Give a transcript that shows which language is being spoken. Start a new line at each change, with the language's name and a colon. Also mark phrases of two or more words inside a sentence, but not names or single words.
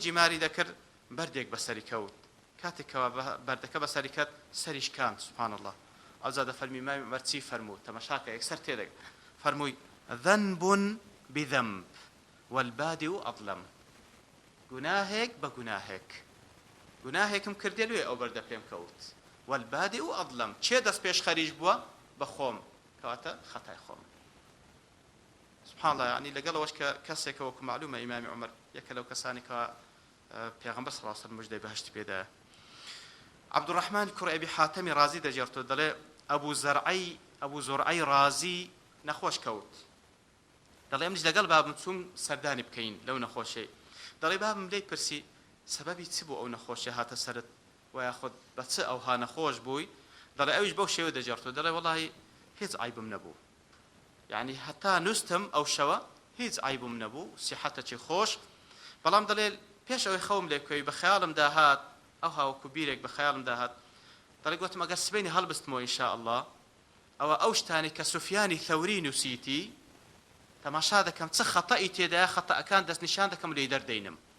Central Kurdish: جیماری دەکرد بەردێک بەسەری کەوت کاتێکەوە بەردەکە بەسەری کەوت سەریش کام
Arabic: سوبحان الله
Central Kurdish: ئەو جا دەفەرمی مای عومەر چی فەرموو تەماشاکە یەکسەر تێدەگەن فەرمووی
Arabic: ذەنب بذەنب والبادئ ئەظلم
Central Kurdish: گوناهێک بە گوناهێک گوناهێکم کردێ لێ ئەو بەردە پێم کەوت
Arabic: والبادئ ئەظلم
Central Kurdish: چێ دەست پێش خەریش بووە بە خۆم کەواتە خەتای خۆم
Arabic: سبحان الله
Central Kurdish: يعني لەگەڵەوەش کە کەسێکە وەکو معلومە ئیمامی عومەر یەکە لەو کەسانی کە پێغەمبەر
Arabic: صلی الله علیه و سلم
Central Kurdish: موجدەی بەهشتی پێدایە عبد الرحمن کوڕ ئەبی حاتەمی رازی دەجێڕتەوە دەڵێ ئەبوو زورعی رازی نەخۆش کەوت دەڵێ ئەمش لەگەڵ بابم چووم سەردانی بکەین لەو نەخۆشەی دەڵێ بابم لێی پرسی سەبەبی چ بوو ئەو نەخۆشیە هاتە سەرت و یاخود بە چ ئەوها نەخۆش بووی دەڵێ ئەویش بەو شێوە دەجێڕتەوە دەڵێ وەڵاهی هیچ عیبم نەبوو
Arabic: يعني حتى نستم أو شوا
Central Kurdish: هیچ عیبم نەبوو سیحەتەکی خۆش بەڵام دەڵێ پێش ئەوەی خەوم لێ بکەوی بە خەیاڵم داهات ئەو هاوەکو بیرێک بە خەیاڵم داهات دەڵێ گوتم ئەگەر سبەینی هەڵبستمەوە
Arabic: ئینشاء الله
Central Kurdish: ئەوە ئەو شتانی کە سوفیانی ثەوری نووسیتی تەماشا دەکەم چ خەتەئی تێدایە خەتەئەکان دەستنیشان دەکەم لێی دەردەینم